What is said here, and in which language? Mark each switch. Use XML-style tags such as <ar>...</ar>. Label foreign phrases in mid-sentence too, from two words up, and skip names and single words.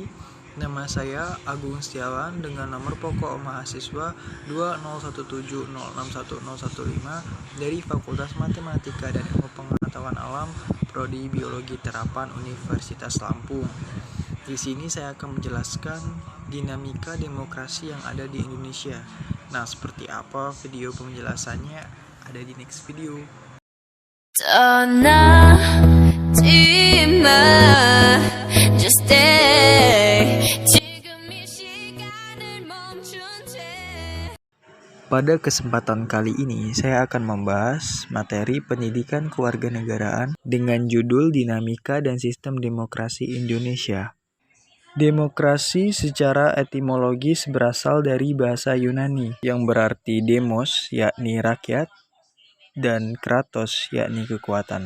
<id>Nama saya Agung Setiawan dengan nomor pokok mahasiswa 20170611015 dari Fakultas Matematika dan Ilmu Pengetahuan Alam, Prodi Biologi Terapan Universitas Lampung. Di sini saya akan menjelaskan dinamika demokrasi yang ada di Indonesia. Nah, seperti apa video penjelasannya ada di</id> <en>next video.</en> <ko>떠나지 마</ko> <en>Just stay</en> <ko>지금 이 시간을 멈춘 채.</ko> <id>Pada kesempatan kali ini, saya akan membahas materi pendidikan kewarganegaraan dengan judul Dinamika dan Sistem Demokrasi Indonesia. Demokrasi secara etimologis berasal dari bahasa Yunani yang berarti demos, yakni rakyat, dan kratos, yakni kekuatan.</id>